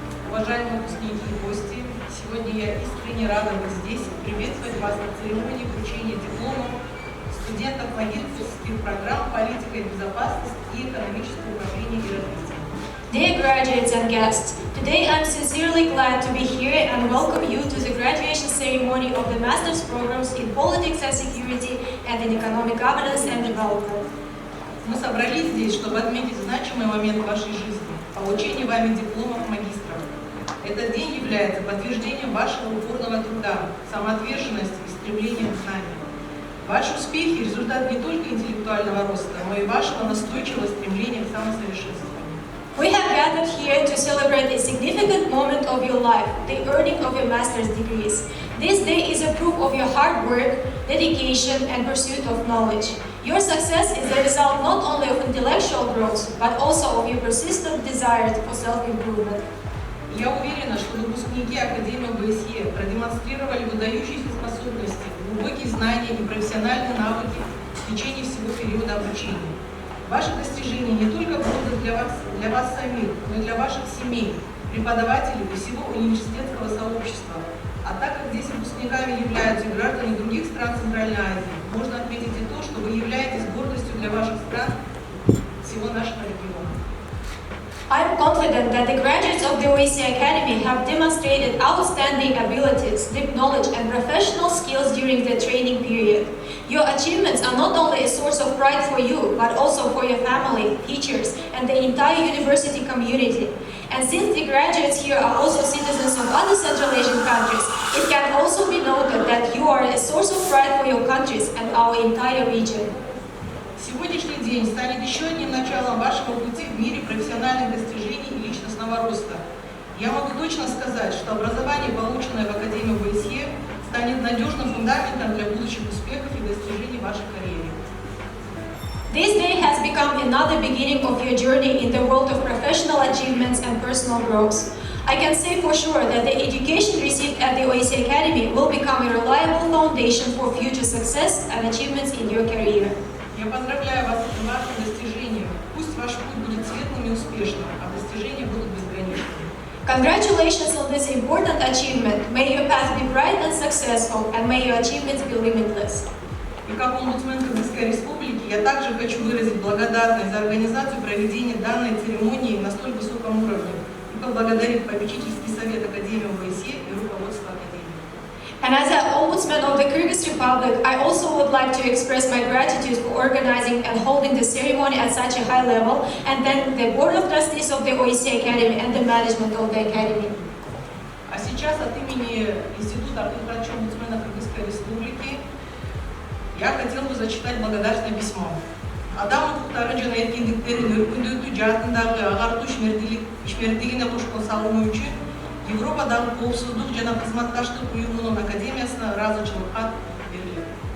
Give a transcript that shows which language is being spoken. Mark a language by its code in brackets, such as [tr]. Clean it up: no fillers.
[ru] Уважаемые выпускники и гости, сегодня я искренне рада быть здесь и приветствовать вас на церемонии вручения дипломов студентов магистерских программ «Политика и безопасность» и «Экономическое управление и развитие». [en] Dear graduates and guests, today I'm sincerely glad to be here and welcome you to the graduation ceremony of the master's programs in Politics and Security and in Economic Governance and Development. [ru] Мы собрались здесь, чтобы отметить значимый момент вашей жизни – получение вами дипломов магистров. Этот день является подтверждением вашего упорного труда, самоотверженности и стремления к знаниям. Ваши успехи – результат не только интеллектуального роста, но и вашего настойчивого стремления к самосовершенствованию. [en] We have gathered here to celebrate a significant moment of your life, the earning of your master's degrees. This day is a proof of your hard work, dedication, and pursuit of knowledge. Your success is the result not only of intellectual growth, but also of your persistent desire for self-improvement. [ru] Я уверена, что выпускники Академии ОБСЕ продемонстрировали выдающиеся способности, глубокие знания и профессиональные навыки в течение всего периода обучения. Ваши достижения не только польза для вас самих, но и для ваших семей, преподавателей и всего университетского сообщества. А так как здесь выпускниками являются и граждане других стран Центральной Азии, можно отметить и то, что вы являетесь гордостью для ваших стран всего нашего региона. [en] I am confident that the graduates of the OSCE Academy have demonstrated outstanding abilities, deep knowledge, and professional skills during the training period. Your achievements are not only a source of pride for you, but also for your family, teachers, and the entire university community. And since the graduates here are also citizens of other Central Asian countries, it can also be noted that you are a source of pride for your countries and our entire region. [ru] Сегодняшний день станет еще одним началом вашего пути в мире профессиональных достижений и личностного роста. Я могу точно сказать, что образование, полученное в Академии ОБСЕ, станет надежным фундаментом для будущих успехов и достижений в вашей карьере. [en] This day has become another beginning of your journey in the world of professional achievements and personal growth. I can say for sure that the education received at the OSCE Academy will become a reliable foundation for future success and achievements in your career. [ru] Я поздравляю вас с вашим достижением. Пусть ваш путь будет светлым и успешным, а достижения будут безграничными. [en] Congratulations on this important achievement. May your path be bright and successful, and may your achievements be limitless. [ru] И как омбудсмен Кыргызской Республики я также хочу выразить благодарность за организацию проведения данной церемонии на столь высоком уровне и поблагодарить попечительский совет Академии ОБСЕ и руководство Академии. [en] And as an ombudsman of the Kyrgyz Republic, I also would like to express my gratitude for organizing and holding the ceremony at such a high level, and thank the Board of Trustees of the OSCE Academy and the management of the Academy. [ru] А сейчас от имени Института омбудсмена Кыргызской Республики я хотел бы зачитать благодарственное письмо. [ky] Адам укуктары жана эркиндиктерин өркүндөтүү жаатындагы агартуу ишмердигине кошкон салымы үчүн Европадагы коопсуздук жана кызматташтык уюмунун академиясына ыраазычылык кат берилет.